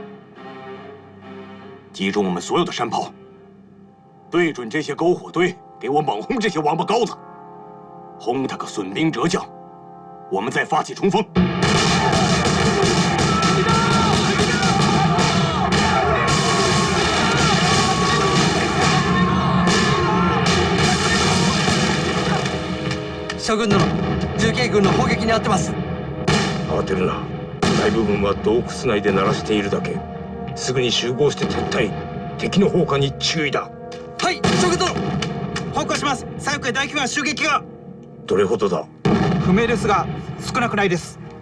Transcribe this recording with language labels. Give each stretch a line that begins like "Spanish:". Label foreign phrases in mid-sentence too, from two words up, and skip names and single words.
Chinese: 集中我们所有的山炮，对准这些篝火堆，给我猛轰这些王八羔子，轰他个损兵折将，我们再发起冲锋。
Japanese: 将軍殿、重慶軍の砲撃に遭ってます。慌てるな。大部分は洞窟内で鳴らしているだけ。すぐに集合して撤退。敵の砲火に注意だ。はい、将軍殿。報告します。左翼へ大規模な襲撃が。どれほどだ。不明ですが少なくないです。